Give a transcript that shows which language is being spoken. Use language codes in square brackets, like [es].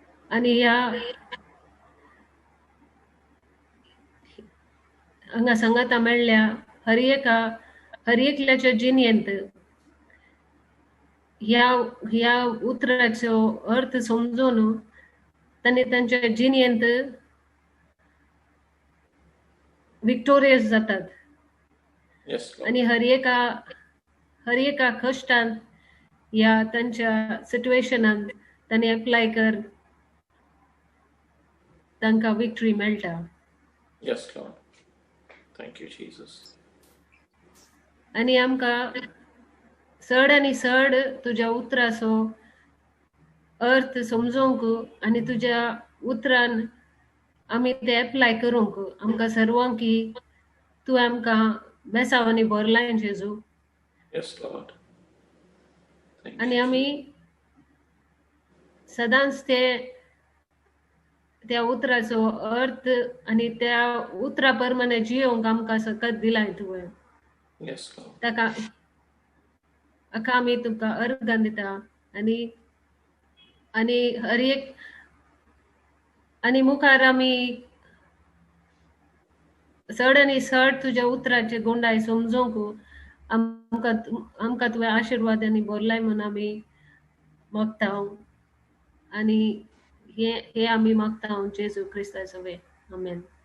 [kok] आणि ह्या हांगा सांगता मेळ्ळ्या हर एकल्याच्या जिणेंत ह्या उतराचो अर्थ समजून तांणी तांच्या जिणेंत विक्टोरियस जातात [en] yes [kok] आणि हर एका कष्टान या तांच्या सिच्युएशनान तांणी एप्लाय कर तांकां विक्टरी मेळटा [en] yes lord thank you Jesus [kok] आणि आमकां चड आनी चड तुज्या उतराचो अर्थ समजूंक आणि तुज्या उतरान आमी ते एप्लाय करूंक आमकां सर्वांक तूं आमकां बेसावांनी भरलाय जेजू [en] yes lord [kok] आणि आमी सदांच त्या उतराचो अर्थ आणि त्या उतरा प्रमाणे जियोंक आमकां सकत दिलाय तुवें [en] yes lord [kok] ताका आमी तुका अर्घ दिता आणि आणि हर एक आणि मुखार आमी चड आनी चड तुज्या उतराचे गोंडाय समजूंक आमकां तुवें आशिर्वाद आनी भरलाय म्हूण आमी मागता आनी हे आमी मागता जेजू क्रिस्ताचो वे आमेन.